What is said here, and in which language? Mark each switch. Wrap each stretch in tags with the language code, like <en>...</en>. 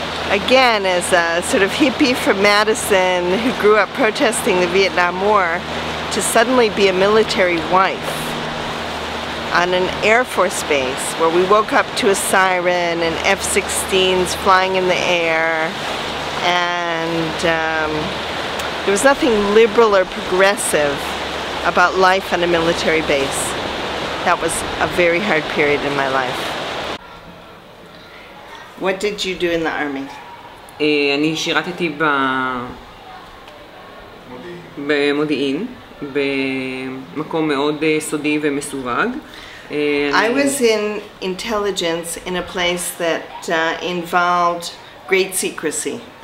<en>Again, as a sort of hippie from Madison who grew up protesting the Vietnam War, to suddenly be a military wife on an Air Force base where we woke up to a siren and F-16s flying in the air, and there was nothing liberal or progressive about life on a military base. That was a very hard period in my life. What did you do in the Army?</en> <he>אני שירתתי במודיעין, במקום מאוד סודי ומסווג.</he> <en>I was in intelligence in a place that involved great secrecy.</en>